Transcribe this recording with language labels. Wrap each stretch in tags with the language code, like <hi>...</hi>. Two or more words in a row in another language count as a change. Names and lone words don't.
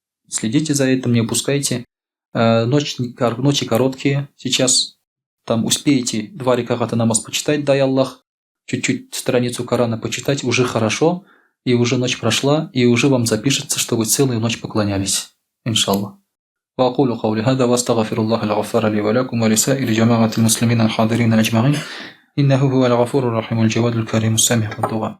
<ru>Следите за этим, не упускайте. Ночи короткие сейчас. Там успеете 2 раката намаз почитать, дай Аллах. Чуть-чуть страницу Корана почитать, уже хорошо. И уже ночь прошла, и уже вам запишется, что вы целую ночь поклонялись. Иншаллах.</ru> <ar>وأقول قولي هذا وأستغفر الله الغفار لي ولكم ولسائر جماعة المسلمين الحاضرين أجمعين إنه هو الغفور الرحيم الجواد الكريم السامح والدعاء</ar>